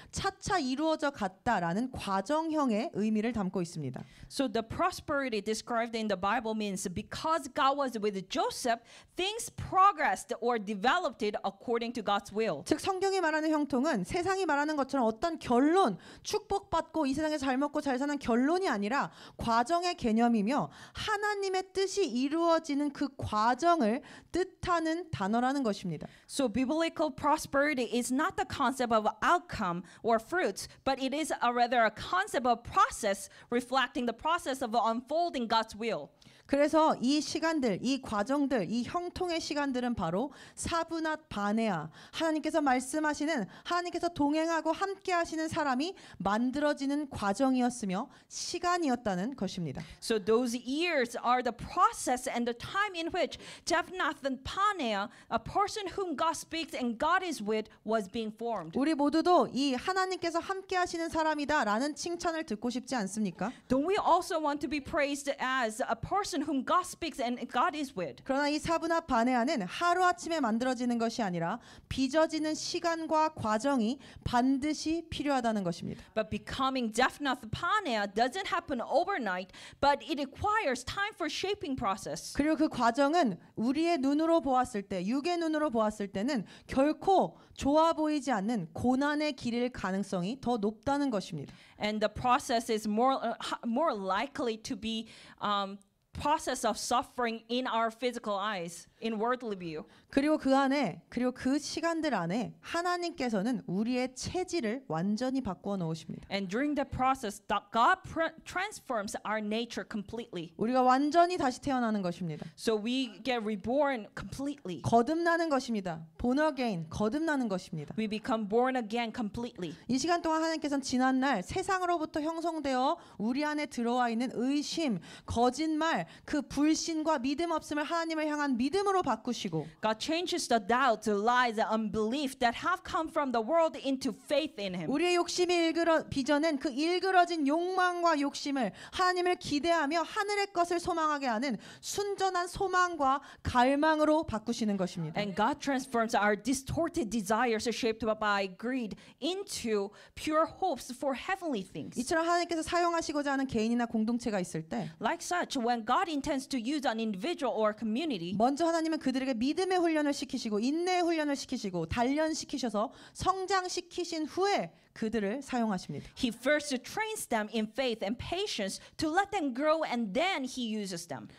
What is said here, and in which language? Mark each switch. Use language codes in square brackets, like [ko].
[ko] 차차 이루어져 갔다라는 과정형의 의미를 담고 있습니다. [en] So the prosperity described in the Bible means because God was with Joseph, things progressed or developed it according to God's will. [ko] 즉 성경이 말하는 형통은 세상이 말하는 것처럼 어떤 결론, 축복받고 이 세상에 잘 먹고 잘 사는 결론이 아니라 과정의 개념이며 하나님의 뜻이 이루어지는 그 과정을 뜻하는 단어라는 것입니다. [en] So biblical prosperity is not the concept of outcome or fruits, but it is rather a concept of process reflecting the process of unfolding God's will. [ko] 그래서 이 시간들, 이 과정들, 이 형통의 시간들은 바로 사브낫 바네아, 하나님께서 말씀하시는, 하나님께서 동행하고 함께 하시는 사람이 만들어지는 과정이었으며 시간이었다는 것입니다. [en] So those years are the process and the time in which Jephthah Paneah, a person whom God speaks and God is with, was being formed. [ko] 우리 모두도 이 하나님께서 함께 하시는 사람이다라는 칭찬을 듣고 싶지 않습니까? [en] Don't we also want to be praised as a person whom God speaks and God is with? [ko] 그러나 이 사분합 바네아는 하루아침에 만들어지는 것이 아니라 빚어지는 시간과 과정이 반드시 필요하다는 것입니다. [en] But becoming Japhnath Paneah doesn't happen overnight, but it requires time for shaping process. [ko] 그리고 그 과정은 우리의 눈으로 보았을 때, 육의 눈으로 보았을 때는 결코 좋아 보이지 않는 고난의 길일 가능성이 더 높다는 것입니다. [en] And the process is more likely to be process of suffering in our physical eyes, in worldly view. [ko] 그리고 그 시간들 안에 하나님께서는 우리의 체질을 완전히 바꾸어 놓으십니다. [en] And during the process, God transforms our nature completely. [ko] 우리가 완전히 다시 태어나는 것입니다. [en] So we get reborn completely. [ko] 거듭나는 것입니다. [en] born again, [ko] 거듭나는 것입니다. [en] We become born again completely. [ko] 이 시간 동안 하나님께서는 지난날 세상으로부터 형성되어 우리 안에 들어와 있는 의심, 거짓말, 그 불신과 믿음 없음을 하나님을 향한 믿음으로 바꾸시고 [en] God changes the doubt, the lies, the unbelief that have come from the world into faith in Him. [ko] 우리의 욕심이 빚어낸 그 일그러진 욕망과 욕심을 하나님을 기대하며 하늘의 것을 소망하게 하는 순전한 소망과 갈망으로 바꾸시는 것입니다. [en] And God transforms our distorted desires shaped by greed into pure hopes for heavenly things. [ko] 이처럼 하나님께서 사용하시고자 하는 개인이나 공동체가 있을 때 [en] Like such, when God intends to use an individual or community, [ko] 먼저 하나님은 그들에게 믿음의 훈련을 시키시고 인내의 훈련을 시키시고 단련시키셔서 성장시키신 후에 그들을 사용하십니다. [en] He first trains them in faith and patience to let them grow, and then He uses them.